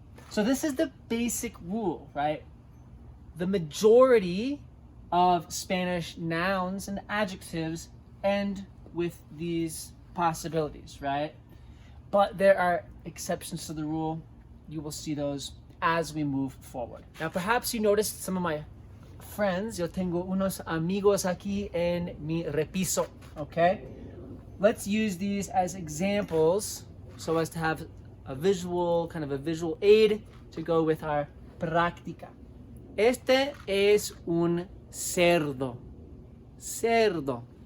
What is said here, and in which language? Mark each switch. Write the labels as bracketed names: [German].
[English] So this is the basic rule, right? The majority of Spanish nouns and adjectives end with these possibilities, right? But there are exceptions to the rule. You will see those as we move forward. Now, perhaps you noticed some of my friends. [Spanish] Yo tengo unos amigos aquí en mi repiso, okay? [English] Let's use these as examples so as to have a visual, kind of a visual aid to go with our práctica. [Spanish] Este es un cerdo. Cerdo.